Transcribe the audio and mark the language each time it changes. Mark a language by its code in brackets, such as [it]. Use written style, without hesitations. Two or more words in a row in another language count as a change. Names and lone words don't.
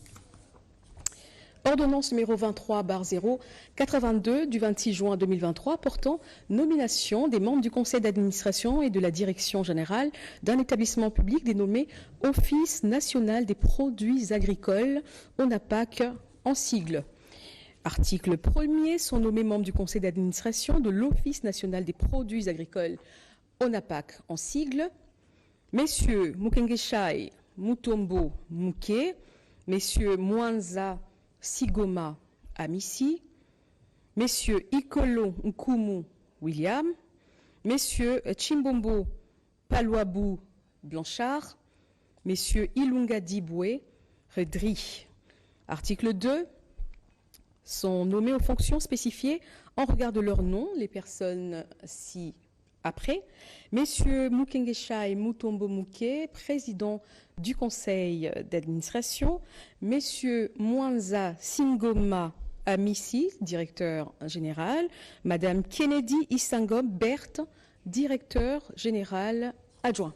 [fr] Ordonnance numéro 23/082 du 26 juin 2023 portant nomination des membres du conseil d'administration et de la direction générale d'un établissement public dénommé Office national des produits agricoles, ONAPAC en sigle. Article 1er, sont nommés membres du conseil d'administration de l'Office national des produits agricoles, ONAPAC en sigle, Messieurs Mukengeshai Mutombo Muke, Messieurs Mwanza Sigoma Amissi, Messieurs Ikolo Nkumu William, Messieurs Chimbombo Palouabou Blanchard, Messieurs Ilunga Diboué Redri. Article 2, sont nommés aux fonctions spécifiées en regard de leur nom les personnes Après, Messieurs Mukengesha Mutombo Muke, président du conseil d'administration, Messieurs Mwanza Singoma Amisi, directeur général, Madame Kennedy Isangom Berthe, directeur général adjoint.